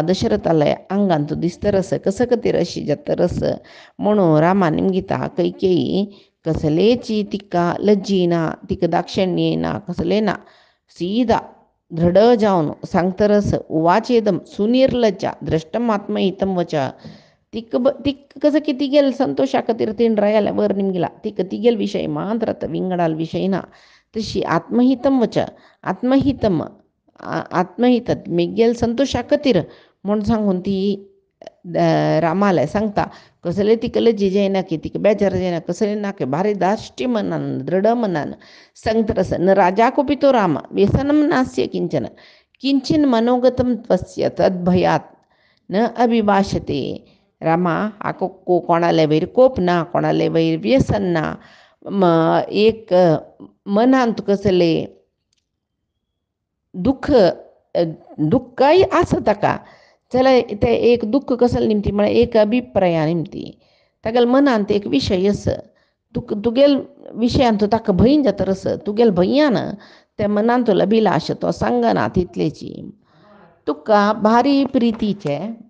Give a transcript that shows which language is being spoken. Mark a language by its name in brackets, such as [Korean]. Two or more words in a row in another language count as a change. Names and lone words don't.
[Konkani] दशरथालय आंगांत दिसतरस कसं कतीर अशी जातरस म्हणून रामा निमगीता कैकेयी कसलेची तिका लज्जी ना तिका दाक्षिण्य ना कसले ना सीदा दृढ जावन सांगतरस [Sanskrit] उवाचेदम सुनिर्लज्जा द्रष्टम आत्महितम वचा [Konkani] तिक कसं की तिगेल संतोषा खातीर तीन रायाल्या वर निमगिला तिगेल विशय मात्र विंगडाल विशय ना तशी [Sanskrit] आत्महितम वच [Konkani] आत्महितत मिगेल संतोषा खातीर म्हूण सांगून ती रामाले सांगता कसले तिका लज्जी जायना की तिका बेजार जायना कसले ना की भारी दाश्टी मनान दृढ मनान सांगतरस [Sanskrit] न राजा कोपितो राम व्यसनम नास्य किंचिन मनोगतम त्वस्य तद्भयात न अभिभाषते [Konkani] रामा हाको कोणाले वयर कोप ना कोणाले वयर व्यसन ना एक मनांत कसले दुःखय आसा ताका जाल्यार ते एक दुःख कसले निमती म्हळ्यार एक अभिप्राया निमती तागेल मनांत एक विशय आसा तुगेल विशयांत ताका भंय जातरस तुगेल भंयान त्या मनांत तो अभिलाश तो सांगना तितलेची तुका भारी प्रितीचे